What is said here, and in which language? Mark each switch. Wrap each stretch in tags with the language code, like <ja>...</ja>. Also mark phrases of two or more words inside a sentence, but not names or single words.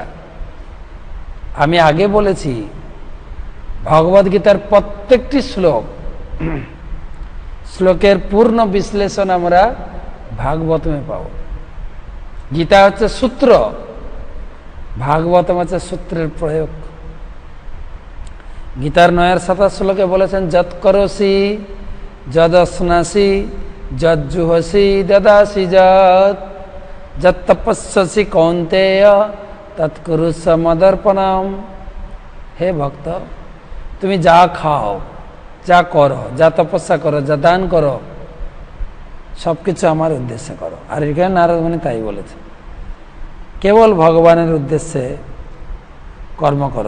<bn>আমি আগে বলেছি ভগবদ গীতার প্রত্যেকটি শ্লোকের পূর্ণ বিশ্লেষণ আমরা ভাগবতমে পাব। গীতা হচ্ছে সূত্র, ভাগবতম হচ্ছে সূত্রের প্রয়োগ। গীতার 9:27 শ্লোকে বলেছেন,</bn> <sa>যৎ করসি যদশ্নাসি যজ্জুহসি দদাসি যৎ তপস্যসি কৌন্তেয় তৎকুরুষ্ব মদর্পণম।</sa> <bn>হে ভক্ত, তুমি যা খাও, যা করো, যা তপস্যা করো, যা দান করো, সবকিছু আমার উদ্দেশ্যে করো। আর এখানে নারদ মুনি তাই বলেছে, কেবল ভগবানের উদ্দেশ্যে কর্ম করো।</bn>